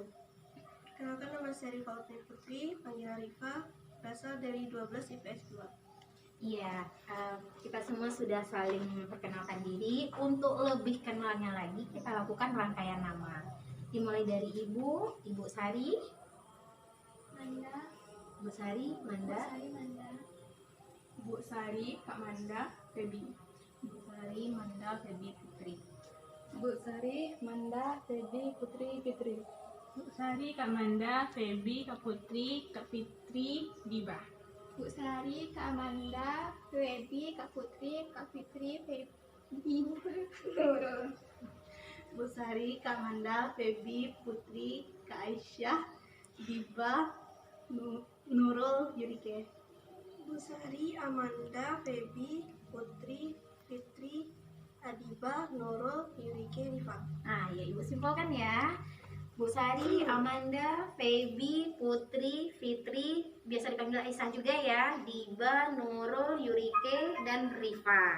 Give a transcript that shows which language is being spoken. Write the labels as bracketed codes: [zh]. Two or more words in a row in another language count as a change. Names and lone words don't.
[id] Perkenalkan, nama saya Rifa Utri Putri, panggilan Rifa, berasal dari 12 IPS 2. Iya, kita semua sudah saling memperkenalkan diri. Untuk lebih kenalnya lagi, kita lakukan rangkaian nama. Dimulai dari Ibu Sari, Manda, Bu Sari, Manda, Manda, Bu Sari, Kak Manda, Febi. Bu Sari, Manda, Febi, Putri. Bu Sari, Manda, Febi, Putri, Fitri. Bu Sari, Kak Manda, Febi, Kak Putri, Kak Fitri, Diba. Bu Sari, Kak Amanda, Febi, Kak Putri, Kak Fitri, Febi, Nurul. Bu Sari, Kak Manda, Febi, Putri, Kak Aisyah, Diba, Nurul, Yurike. Bu Sari, Amanda, Febi, Putri, Fitri, Adiba, Nurul, Yurike, Rifa. Nah, ya Ibu simpulkan ya. Bu Sari, Amanda, Febi, Putri, Fitri, biasa dipanggil Aisyah juga ya, Diba, Nurul, Yurike, dan Rifa.